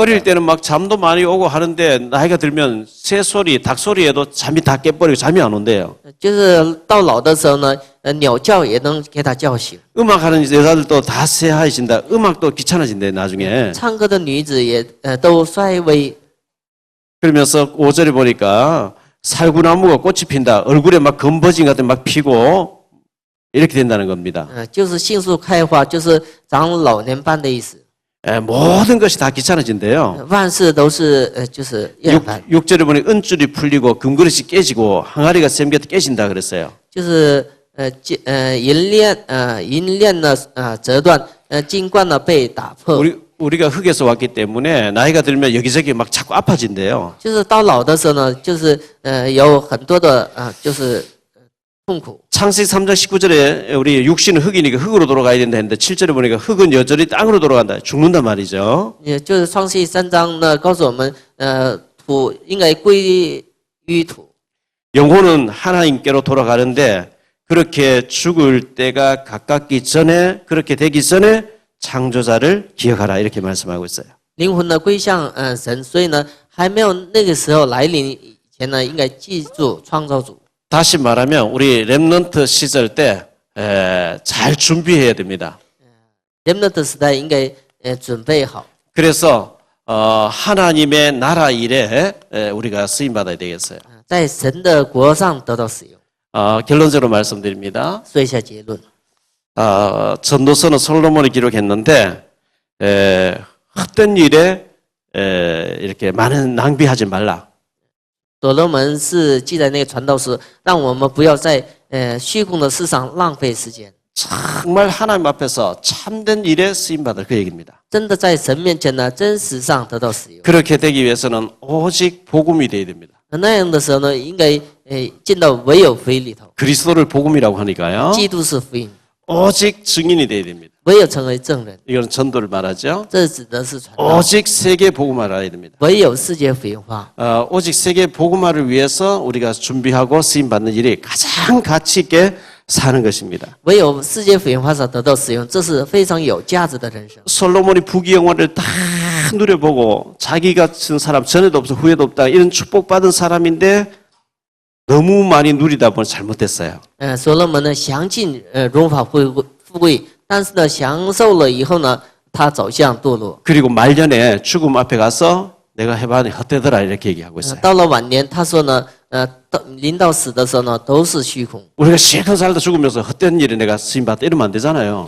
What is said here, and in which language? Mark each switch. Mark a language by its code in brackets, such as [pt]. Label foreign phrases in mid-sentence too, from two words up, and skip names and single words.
[ko] 어릴 때는 막 잠도 많이 오고 하는데 나이가 들면 새 소리, 닭 소리에도 잠이 다 깨버리고 잠이 안 온대요. [zh] 就是到老的时候呢，鸟叫也能给他叫醒。 [ko] 음악하는 여자들도 다 새하이신다. 음악도 귀찮아진대 나중에. [zh] 唱歌的女子也都衰微。 [ko] 그러면서 5절에 보니까 살구나무가 꽃이 핀다. 얼굴에 막 검버진 같은 막 피고 이렇게 된다는 겁니다. [zh] 就是杏树开花，就是长老年斑的意思。 [ko] 모든 것이 다 귀찮아진대요. [zh] 万事都是就是厌烦， [ko] 6절에 보니 은줄이 풀리고 금그릇이 깨지고 항아리가 샘겨 깨진다 그랬어요. [zh] 就是银链呢折断，金冠呢被打破。 [ko] 우리가 흙에서 왔기 때문에 나이가 들면 여기저기 막 자꾸 아파진대요. [zh] 就是到老的时候呢，就是有很多的就是痛苦。 [ko] 창세기 3장 19절에 우리 육신은 흙이니까 흙으로 돌아가야 된다 했는데 7절에 보니까 흙은 여전히 땅으로 돌아간다. 죽는단 말이죠. [zh] 也就是创世记3章呢，告诉我们，土应该归于土。 [ko] 영혼은 하나님께로 돌아가는데 그렇게 죽을 때가 가깝기 전에 그렇게 되기 전에 창조자를 기억하라 이렇게 말씀하고 있어요. [zh] 灵魂呢归向神，所以呢还没有那个时候来临以前呢，应该记住创造主。 [ko] 다시 말하면 우리 렘넌트 시절 때 잘 준비해야 됩니다. [zh] 렘넌트 时代应该准备好。 [ko] 그래서 하나님의 나라 일에 우리가 쓰임 받아야 되겠어요. [zh] 在神的国上得到使用。 [ko] 결론적으로 말씀드립니다. [zh] 说一下结论。 [ko] 전도서는 솔로몬이 기록했는데 헛된 일에 이렇게 많은 낭비하지 말라. [zh] 所罗门是记在那个传道书，让我们不要在虚空的事上浪费时间。 [ko] 정말 하나님 앞에서 참된 일에 쓰임 받을 그 얘기입니다. [zh] 真的在神面前呢，真实上得到使用。 [ko] 그렇게 되기 위해서는 오직 복음이 돼야 됩니다. [zh] 那样的时候呢，应该进到唯有福音里头。 [ko] 그리스도를 복음이라고 하니까요. [zh] 基督是福音， [ko] 오직 증인이 돼야 됩니다. [zh] 唯有成为证人， [ko] 이건 전도를 말하죠. [zh] 这指的是传道。 [ko] 오직 세계 복음화를 해야 됩니다. [zh] 唯有世界福音化。 [ko] 오직 세계 복음화를 위해서 우리가 준비하고 쓰임 받는 일이 가장 가치 있게 사는 것입니다. [zh] 唯有世界福音化上得到使用，这是非常有价值的人生。 [ko] 솔로몬이 부귀영화를 다 누려보고 자기 같은 사람 전에도 없어 후에도 없다 이런 축복받은 사람인데 너무 많이 누리다 보니 잘못됐어요. [zh] 所罗门呢享尽荣华富贵，但是呢享受了以后呢，他走向堕落。 [ko] 그리고 말년에 죽음 앞에 가서 내가 해봤더니 헛되더라 이렇게 얘기하고 있어요. [zh] 到了晚年，他说呢，临到死的时候呢，都是虚空。 [ko] 우리가 실컷 살다 죽으면서 헛된 일에 내가 쓰임받다 이러면 안 되잖아요.